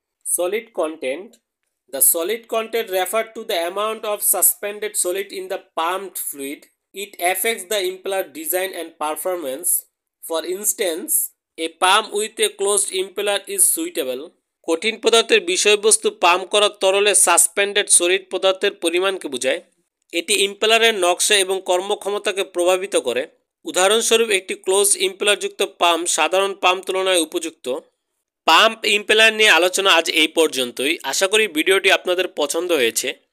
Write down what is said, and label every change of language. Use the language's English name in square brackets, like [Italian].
[English] Solid content. The solid content refers to the amount of suspended solid in the pumped fluid. It affects the impeller design and performance. For instance, a pump with a closed impeller is suitable. [Bangla] কঠিন পদার্থের বিষয়বস্তু pump করা তরলে suspended solid পদার্থের পরিমাণকে বোঝায়। এটি ইম্পেলারের নকশা এবং কর্মক্ষমতাকে প্রভাবিত করে। উদাহরণস্বরূপ, একটি ক্লোজ ইম্পেলারযুক্ত পাম্প সাধারণ পাম্প তুলনায় উপযুক্ত। পাম্প ইম্পেলার নিয়ে আলোচনা আজ এই পর্যন্তই। আশা করি ভিডিওটি আপনাদের পছন্দ হয়েছে।